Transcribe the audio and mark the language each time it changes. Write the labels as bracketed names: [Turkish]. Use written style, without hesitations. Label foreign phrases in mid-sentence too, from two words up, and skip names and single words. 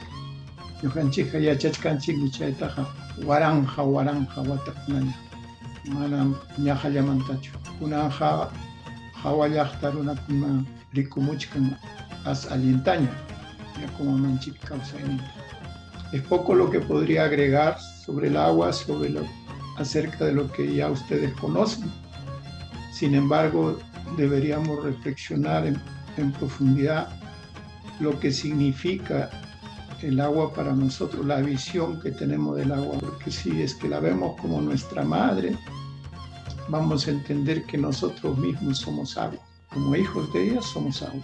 [Quechua] Ñuqanchikqa yachachkanchikmi chaytaqa waranja watakunaña. Manam ñahallamantachu. Kunanqa hawa llaqta runakuna rikumuchkan allintaña yakumamanchik kawsayninta. [Spanish] Es poco lo que podría agregar sobre el agua, acerca de lo que ya ustedes conocen. Sin embargo, deberíamos reflexionar en profundidad lo que significa el agua para nosotros, la visión que tenemos del agua, porque si es que la vemos como nuestra madre, vamos a entender que nosotros mismos somos agua, como hijos de ella somos agua.